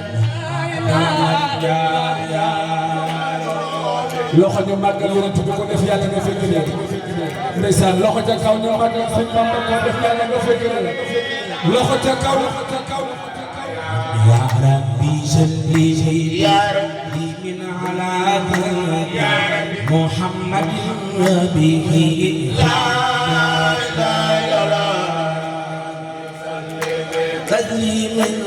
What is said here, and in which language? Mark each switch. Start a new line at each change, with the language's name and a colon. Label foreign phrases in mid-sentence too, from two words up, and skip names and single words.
Wolof: loxo ñu màggal yonent bi ko def yàlla nga fekk ne ndeysaan loxo ca kaw ñu màggal sëñ Bamba ko def yàlla nga fekk ne loxo ca kaw
Arabic: يا ربي صلي يا ربي من على محمد به لا اله الا الله تسليما